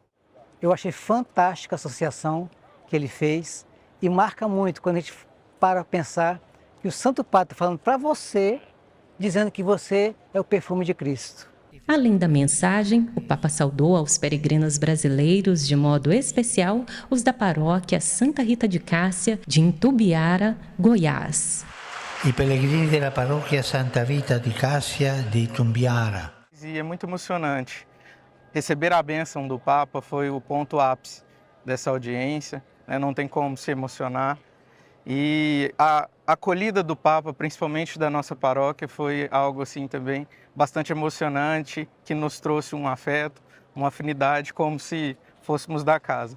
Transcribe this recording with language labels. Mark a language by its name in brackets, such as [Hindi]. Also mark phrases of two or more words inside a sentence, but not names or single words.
[Portuguese] Eu achei fantástica a associação que ele fez e marca muito quando a gente para pensar que o Santo Padre está falando para você, dizendo que você é o perfume de Cristo. Além da mensagem, o Papa saudou aos peregrinos brasileiros, de modo especial, os da paróquia Santa Rita de Cássia, de Itumbiara, Goiás. [Italian] I pellegrini della parrocchia Santa Rita di Cassia di Itumbiara. [Portuguese] E é muito emocionante. Receber a bênção do Papa foi o ponto ápice dessa audiência, né? Não tem como se emocionar. E a acolhida do Papa, principalmente da nossa paróquia, foi algo assim também bastante emocionante, que nos trouxe um afeto, uma afinidade, como se fôssemos da casa.